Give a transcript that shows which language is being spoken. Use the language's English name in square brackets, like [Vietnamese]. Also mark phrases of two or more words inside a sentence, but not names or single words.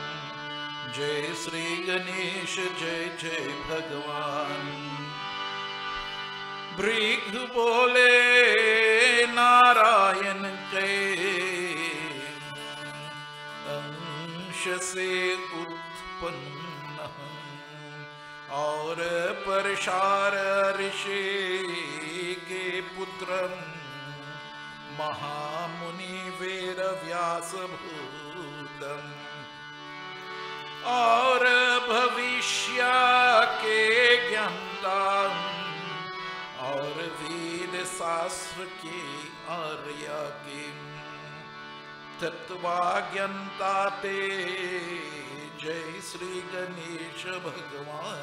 [Hindi] जय श्री गणेश जय जय भगवान। भृग बोले नारायण के अंश से उत्पन्न और परशार ऋषि के पुत्र महामुनि वेद व्यास भूतम और भविष्य के ज्ञाता और वेद शास्त्र के आर्य के तत्वाज्ञता ते जय श्री गणेश भगवान।